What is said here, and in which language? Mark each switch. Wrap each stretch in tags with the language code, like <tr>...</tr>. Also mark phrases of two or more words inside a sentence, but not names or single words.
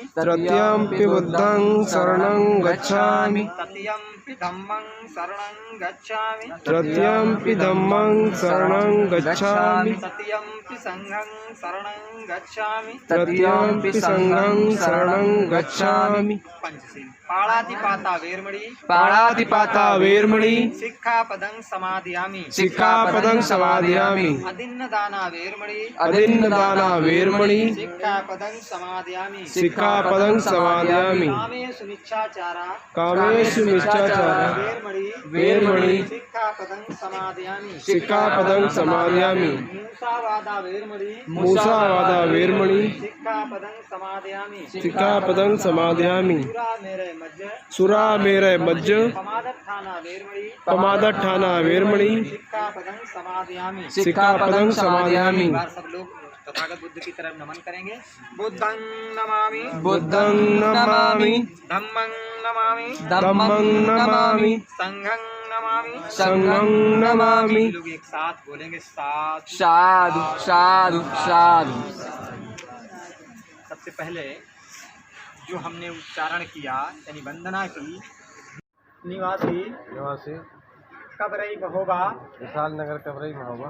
<pi>तृतीयंपि बुद्धं शरणं गच्छामि तृतीयंपि धम्मं शरणं गच्छामि तृतीयंपि धम्मं शरणं गच्छामि तृतीयंपि संघं शरणं गच्छामि तृतीयंपि संघं शरणं गच्छामि पंचशील पाणातिपाता वेरमणि पाणातिपाता वेरमणि सिक्खापदं समादयामि सिक्खापदं समादयामि अदिन्नदाना वेरमणि अदिन्नदाना वेरमणि सिक्खापदं समादयामि सिक्खापदं समादयामि कामेषु मिच्छाचारा कामेषु मिच्छाचारा वेरमणि सिक्खापदं समादयामि सिक्खापदं समादयामि मूसावादा वेरमणि मूसावादा वेरमणि सिक्खापदं समादयामि सिक्खापदं समादयामि सुरा मेरे मज्ज सुरा मेरे मज्ज पमादठाना वेरमणि पमादठाना वेरमणि सिक्खापदं समादयामि सिक्खापदं समादयामि।</pi> <hi>एक बार सब लोग तथागत बुद्ध की तरफ नमन करेंगे।</hi> <pi>बुद्धं नमामि बुद्धं नमामि धम्मं नमामि धम्मं नमामि संघं नमामि संघं नमामि।</pi> <hi>लोग एक साथ बोलेंगे साथ।</hi> <pi>साधु साधु साधु।</pi> <hi>सबसे पहले जो हमने उच्चारण किया यानी वंदना की, निवासी निवासी कबरई महोबा विशाल नगर कबरई महोबा</hi>